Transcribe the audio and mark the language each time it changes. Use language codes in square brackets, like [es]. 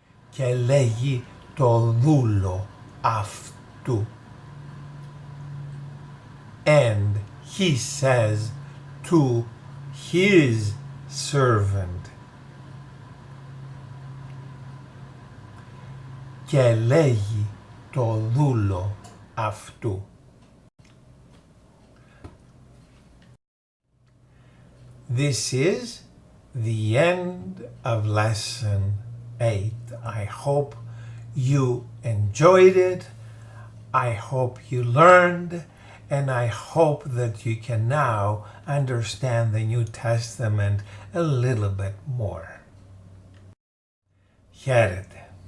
[el] Και λέγει το δούλω αυτού. [en] And he says to his servant. [el] Και λέγει το δούλω αυτού. [en] This is the end of lesson 8. I hope you enjoyed it. I hope you learned. And I hope that you can now understand the New Testament a little bit more. Χαίρετε.